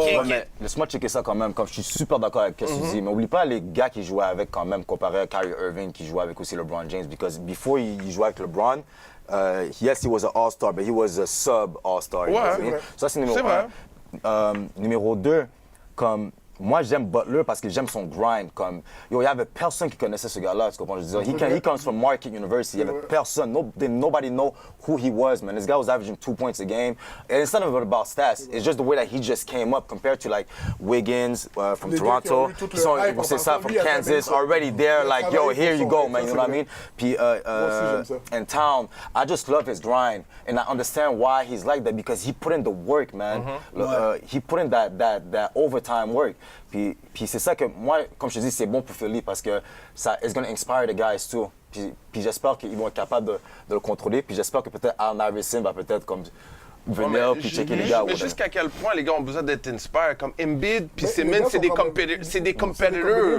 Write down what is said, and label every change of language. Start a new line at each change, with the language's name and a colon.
French: Mais laisse-moi checker ça quand même, comme je suis super d'accord avec ce que tu dis. Mais oublie pas les gars qui jouaient avec quand même, comparé à Kyrie Irving qui jouait avec aussi LeBron James.
English: Because before
French: il jouait avec LeBron,
English: yes, he was an all-star, but he was a sub all-star.
French: Ouais, ça, c'est numéro un. Numéro 2, comme... Moi, j'aime Butler parce que j'aime son grind. Comme, il y avait personne qui connaissait ce gars-là, tu comprends? Je veux dire,
English: he comes from Marquette University.
French: Il y avait personne.
English: Nobody know who he was, man. This guy was averaging 2 points a game. And it's not even about stats. It's just the way that he just came up compared to, like, Wiggins from Toronto.
French: C'est ça,
English: from Kansas. Already there, like, yo, here you go, man. You know what I mean? Puis, in town, I just love his grind. And I understand why he's like that because he put in the work, man. He put in that overtime work.
French: Puis c'est ça que moi, comme je te dis, c'est bon pour Philly parce que ça
English: it's gonna inspire the guys too.
French: Puis j'espère qu'ils vont être capables de le contrôler. Puis j'espère que peut-être Allen Iverson va peut-être comme venir puis checker les gars. Mais jusqu'à quel point les gars ont besoin d'être inspirés comme Embiid puis Simmons, c'est des competitors.